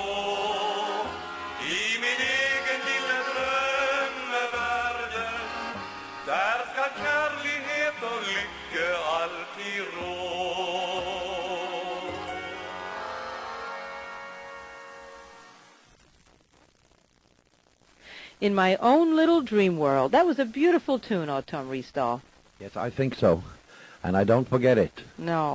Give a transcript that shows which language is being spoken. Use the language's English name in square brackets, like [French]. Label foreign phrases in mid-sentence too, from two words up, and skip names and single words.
[Norwegian] I min egen lille drømmeverden, der skal kjærlighet og lykke alltid rå. [English] In My Own Little Dream World. That was a beautiful tune, Tom Risdal. Yes, I think so. And I don't forget it. No.